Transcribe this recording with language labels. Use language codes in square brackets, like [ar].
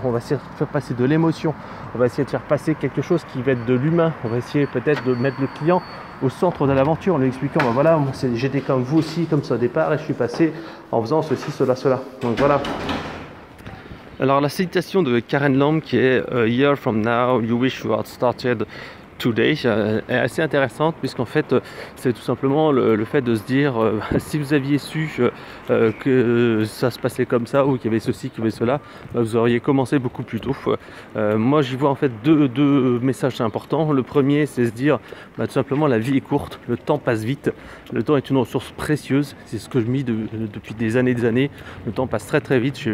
[fr] On va essayer de faire passer de l'émotion, on va essayer de faire passer quelque chose qui va être de l'humain, on va essayer peut-être de mettre le client au centre de l'aventure en lui expliquant voilà, j'étais comme vous aussi, comme ça au départ et je suis passé en faisant ceci, cela. Donc voilà. Alors la citation de Karen Lamb qui est [en] A year from now you wish you had started today [fr] est assez intéressante, puisqu'en fait c'est tout simplement le fait de se dire si vous aviez su que ça se passait comme ça, ou qu'il y avait ceci, qu'il y avait cela, vous auriez commencé beaucoup plus tôt. Moi j'y vois en fait deux messages importants. Le premier, c'est se dire tout simplement la vie est courte, le temps passe vite, le temps est une ressource précieuse, c'est ce que je me dis depuis des années, le temps passe très très vite.